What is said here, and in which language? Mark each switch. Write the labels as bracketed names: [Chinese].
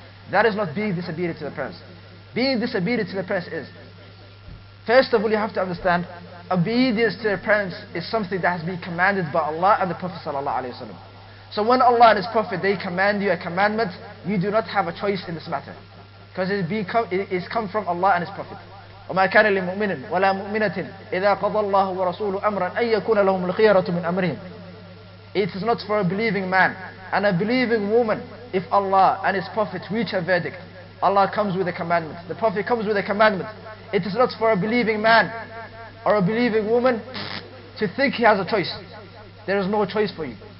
[English] That is not being disobedient to the parents. Being disobedient to the parents is, first of all, you have to understand, obedience to the parents is something that has been commanded by Allah and the Prophet sallallahu alaihi wasallam. So when Allah and His Prophet, they command you a commandment, you do not have a choice in this matter, because it is come from Allah and His Prophet. [Arabic] وما كان لمؤمن ولا مؤمنة إذا قضى الله ورسوله أمرا أن يكون لهم الخيرة من أمرهم. [English] It is not for a believing man and a believing woman if Allah and His Prophet reach a verdict. Allah comes with a commandment, the Prophet comes with a commandment. It is not for a believing man or a believing woman to think he has a choice. There is no choice for you.